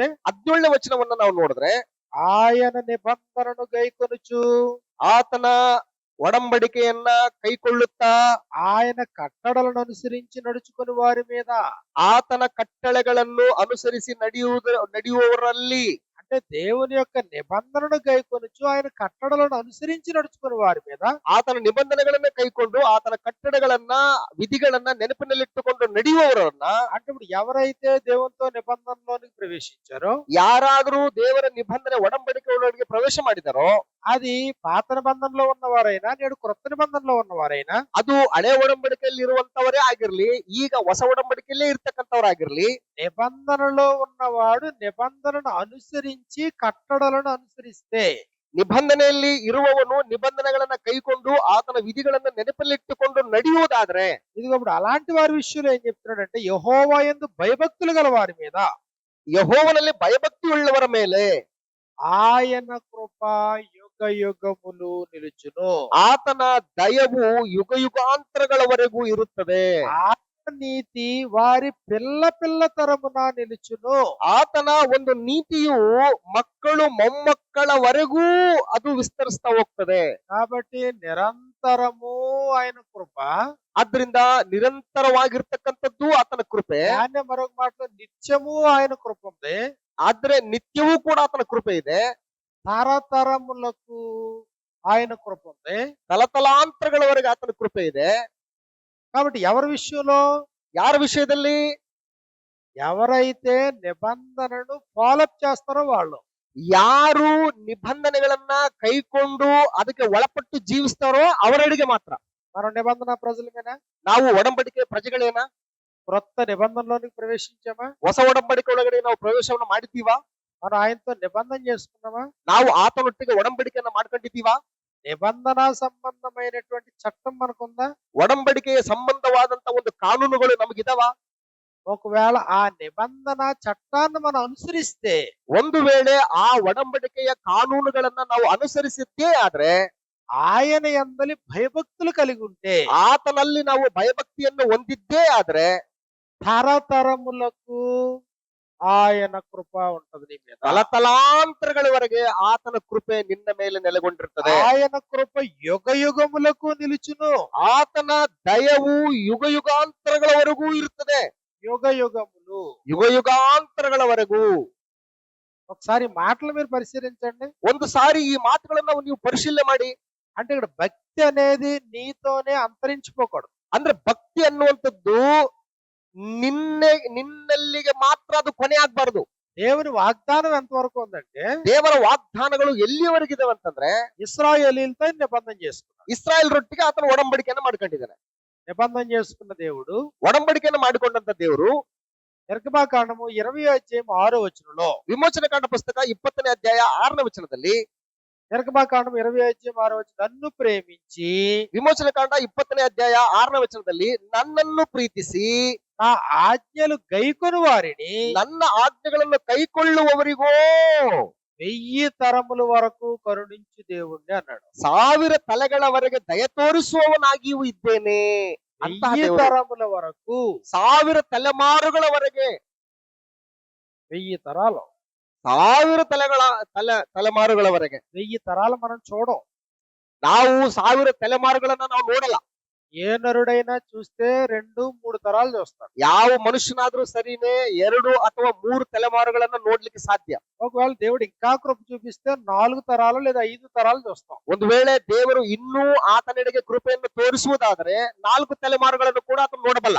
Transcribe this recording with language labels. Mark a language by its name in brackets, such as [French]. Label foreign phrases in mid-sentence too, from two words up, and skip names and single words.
[Kannada] 17ನೇ ವಚನವನ್ನ ನಾವು ನೋಡಿದ್ರೆ [Telugu] ఆయన నిబంధనను గైకొనుచు, [Kannada] ಆತನ ಒಡಂಬಡಿಕೆಯನ್ನ ಕೈಕೊಳ್ಳುತ್ತಾ [Telugu] ఆయన కట్టడలను అనుసరించి నడుచుకుని వారి మీద, [Kannada] ಆತನ ಕಟ್ಟಳೆಗಳನ್ನು ಅನುಸರಿಸಿ ನಡೆಯುವವರಲ್ಲಿ, [Telugu] అంటే దేవుని యొక్క నిబంధనను గైకొనుచు ఆయన కట్టడలను అనుసరించి నడుచుకుని వారి మీద, [Kannada] ಆತನ ನಿಬಂಧನೆಗಳನ್ನ ಕೈಕೊಂಡು ಆತನ ಕಟ್ಟಳೆಗಳನ್ನ ವಿಧಿಗಳನ್ನ ನೆನಪಿನಲ್ಲಿಟ್ಟುಕೊಂಡು ನಡೆಯುವವರನ್ನ, [Telugu] అంటే ఇప్పుడు ఎవరైతే దేవునితో నిబంధనలోనికి ప్రవేశించారో, [Kannada] ಯಾರಾದರೂ ದೇವರ ನಿಬಂಧನೆ ಒಡಂಬಡಿಕೆ ಒಳಗೆ ಪ್ರವೇಶ ಮಾಡಿದಾರೋ, [Telugu] అది పాత నిబంధనలో ఉన్నవారైనా నేడు క్రొత్త నిబంధనలో ఉన్నవారైనా, [Kannada] ಅದು ಹಳೆ ಒಡಂಬಡಿಕೆಯಲ್ಲಿ ಇರುವಂತವರೇ ಆಗಿರ್ಲಿ, ಈಗ ಹೊಸ ಒಡಂಬಡಿಕೆಯಲ್ಲೇ ಇರ್ತಕ್ಕಂಥವರಾಗಿರ್ಲಿ, [Telugu] నిబంధనలో ఉన్నవాడు నిబంధనను అనుసరించి కట్టడలను అనుసరిస్తే, [Kannada] ನಿಬಂಧನೆಯಲ್ಲಿ ಇರುವವನು ನಿಬಂಧನೆಗಳನ್ನ ಕೈಕೊಂಡು ಆತನ ವಿಧಿಗಳನ್ನ ನೆನಪಲ್ಲಿಟ್ಟುಕೊಂಡು ನಡೆಯುವುದಾದ್ರೆ, [Telugu] ఇదిగో ఇప్పుడు అలాంటి వారి విషయంలో ఏం చెప్తున్నాడంటే, యెహోవా యందు భయభక్తులు గల వారి మీద [Kannada] ಯೆಹೋವನಲ್ಲಿ ಭಯಭಕ್ತಿ ಉಳ್ಳವರ ಮೇಲೆ [Telugu] ఆయన కృప యుగ యుగములు నిలుచును. [Kannada] ಆತನ ದಯವು ಯುಗ ಯುಗಾಂತರಗಳವರೆಗೂ ಇರುತ್ತದೆ. [Telugu] ఆయన నీతి వారి పిల్ల పిల్ల తరమున నిలుచును. [Kannada] ಆತನ ಒಂದು ನೀತಿಯು ಮಕ್ಕಳು ಮೊಮ್ಮಕ್ಕಳವರೆಗೂ ಅದು ವಿಸ್ತರಿಸ್ತಾ ಹೋಗ್ತದೆ. [Telugu] కాబట్టి నిరంతరము ఆయన కృప, [Kannada] ಆದ್ರಿಂದ ನಿರಂತರವಾಗಿರ್ತಕ್ಕಂಥದ್ದು ಆತನ ಕೃಪೆ. [Telugu] దాన్ని మరొక మాటలో నిత్యము ఆయన కృప ఉంది. [Kannada] ಆದ್ರೆ ನಿತ್ಯವೂ ಕೂಡ ಆತನ ಕೃಪೆ ಇದೆ. [Telugu] తరతరములకు ఆయన కృప ఉంది. [Kannada] ತಲತಲಾಂತರಗಳವರೆಗೆ ಆತನ ಕೃಪೆ ಇದೆ. [Telugu] కాబట్టి ఎవరి విషయంలో? [Kannada] ಯಾರ ವಿಷಯದಲ್ಲಿ? [Telugu] ఎవరైతే నిబంధనను ఫాలోఅప్ చేస్తారో వాళ్ళు. [Kannada] ಯಾರು ನಿಬಂಧನೆಗಳನ್ನ ಕೈಕೊಂಡು ಅದಕ್ಕೆ ಒಳಪಟ್ಟು ಜೀವಿಸ್ತಾರೋ ಅವರೆಡೆಗೆ ಮಾತ್ರ. [Telugu] మనం నిబంధన ప్రజలమేనా? [Kannada] ನಾವು ಒಡಂಬಡಿಕೆ ಪ್ರಜೆಗಳೇನಾ? [Telugu] క్రొత్త నిబంధనలోనికి ప్రవేశించామా? [Kannada] ಹೊಸ ಒಡಂಬಡಿಕೆ ಒಳಗಡೆ ನಾವು ಪ್ರವೇಶವನ್ನು ಮಾಡಿದ್ದೀವಾ? [Telugu] మనం ఆయనతో నిబంధన చేసుకున్నామా? [Kannada] ನಾವು ಆತನೊಟ್ಟಿಗೆ ಒಡಂಬಡಿಕೆಯನ್ನ ಮಾಡ್ಕೊಂಡಿದ್ದೀವಾ? [Telugu] నిబంధన సంబంధమైనటువంటి చట్టం మనకుందా? [Kannada] ಒಡಂಬಡಿಕೆಯ ಸಂಬಂಧವಾದಂತ ಒಂದು ಕಾನೂನುಗಳು ನಮಗಿದಾವ? [Telugu] ఒకవేళ ఆ నిబంధన చట్టాన్ని మనం అనుసరిస్తే, [Kannada] ಒಂದು ವೇಳೆ ಆ ಒಡಂಬಡಿಕೆಯ ಕಾನೂನುಗಳನ್ನ ನಾವು ಅನುಸರಿಸಿದ್ದೇ ಆದ್ರೆ, [Telugu] ఆయన యందలి భయభక్తులు కలిగి ఉంటే, [Kannada] ಆತನಲ್ಲಿ ನಾವು ಭಯಭಕ್ತಿಯನ್ನು ಹೊಂದಿದ್ದೇ ಆದ್ರೆ [Telugu] తరతరములకు ఆయన కృప ఉంటది నీ మీద. [Kannada] ತಲತಲಾಂತರಗಳವರೆಗೆ ಆತನ ಕೃಪೆ ನಿನ್ನ ಮೇಲೆ ನೆಲೆಗೊಂಡಿರ್ತದೆ. [Telugu] ఆయన కృప యుగ యుగములకు నిలుచును. [Kannada] ಆತನ ದಯವು ಯುಗ ಯುಗಾಂತರಗಳವರೆಗೂ ಇರ್ತದೆ. [Telugu] యుగ యుగములు. [Kannada] ಯುಗ ಯುಗಾಂತರಗಳವರೆಗೂ. [Telugu] ఒకసారి ఈ మాటలు మీరు పరిశీలించండి. [Kannada] ಒಂದು ಸಾರಿ ಈ ಮಾತುಗಳನ್ನ ನೀವು ಪರಿಶೀಲನೆ ಮಾಡಿ. [Telugu] అంటే ఇక్కడ భక్తి అనేది నీతోనే అంతరించిపోకూడదు. [Kannada] ಅಂದ್ರೆ ಭಕ್ತಿ ಅನ್ನುವಂಥದ್ದು ನಿನ್ನಲ್ಲಿಗೆ ಮಾತ್ರ ಅದು ಕೊನೆ ಆಗ್ಬಾರ್ದು. [Telugu] దేవుని వాగ్దానం ఎంతవరకు ఉందంటే [Kannada] ದೇವರ ವಾಗ್ದಾನಗಳು ಎಲ್ಲಿಯವರೆಗಿದಾವೆ ಅಂತಂದ್ರೆ [Telugu] ఇశ్రాయేలీయులతో నిబంధన చేసుకున్నాడు. [Kannada] ಇಸ್ರಾಯೇಲ್ ರೊಟ್ಟಿಗೆ ಆತನ ಒಡಂಬಡಿಕೆಯನ್ನು ಮಾಡ್ಕೊಂಡಿದ್ದಾನೆ. [Telugu] నిబంధన చేసుకున్న దేవుడు [Kannada] ಒಡಂಬಡಿಕೆಯನ್ನು ಮಾಡಿಕೊಂಡಂತ ದೇವರು [Telugu] నిర్గమాకాండము 20 అధ్యాయం 6వ వచనంలో, [Kannada] ವಿಮೋಚನೆ ಕಾಂಡ ಪುಸ್ತಕ 20ನೇ ಅಧ್ಯಾಯ 6ನೇ ವಚನದಲ್ಲಿ, [Telugu] నిర్గమాకాండం 20 అధ్యాయం 6వ వచనం, నన్ను ప్రేమించి [Kannada] ವಿಮೋಚನೆ ಕಾಂಡ 20ನೇ ಅಧ್ಯಾಯ 6ನೇ ವಚನದಲ್ಲಿ, ನನ್ನನ್ನು ಪ್ರೀತಿಸಿ [Telugu] నా ఆజ్ఞలు గైకొని వారిని [Kannada] ನನ್ನ ಆಜ್ಞೆಗಳನ್ನು ಕೈಕೊಳ್ಳುವವರಿಗೋ [Telugu] 1000 తరముల వరకు కరుణించు దేవుణ్ణి అన్నాడు. [Kannada] 1000 ತಲೆಗಳವರೆಗೆ ದಯ ತೋರಿಸುವವನಾಗಿಯೂ ಇದ್ದೇನೆ. ಅಂತಹ 1000 ದೇವರು [Telugu] తరముల వరకు, [Kannada] 1000 ತಲೆಮಾರುಗಳವರೆಗೆ, [Telugu] 1000 తరాలు, [Kannada] 1000 ತಲೆಮಾರುಗಳವರೆಗೆ [Telugu] 1000 తరాలు మనం చూడం. [Kannada] ನಾವು 1000 ತಲೆಮಾರುಗಳನ್ನ ನಾವು ನೋಡಲ್ಲ. [Telugu] ఏ నరుడైనా చూస్తే 2, 3 తరాలు చూస్తాడు. [Kannada] ಯಾವ ಮನುಷ್ಯನಾದ್ರೂ ಸರಿನೇ 2 ಅಥವಾ 3 ತಲೆಮಾರುಗಳನ್ನ ನೋಡ್ಲಿಕ್ಕೆ ಸಾಧ್ಯ. [Telugu] ఒకవేళ దేవుడు ఇంకా కృప చూపిస్తే 4 తరాలు లేదా 5 తరాలు చూస్తాం. [Kannada] ಒಂದು ವೇಳೆ ದೇವರು ಇನ್ನೂ ಆತನೆಡೆಗೆ ಕೃಪೆಯನ್ನು ತೋರಿಸುವುದಾದರೆ 4 ತಲೆಮಾರುಗಳನ್ನು ಕೂಡ ಆತನು ನೋಡಬಲ್ಲ.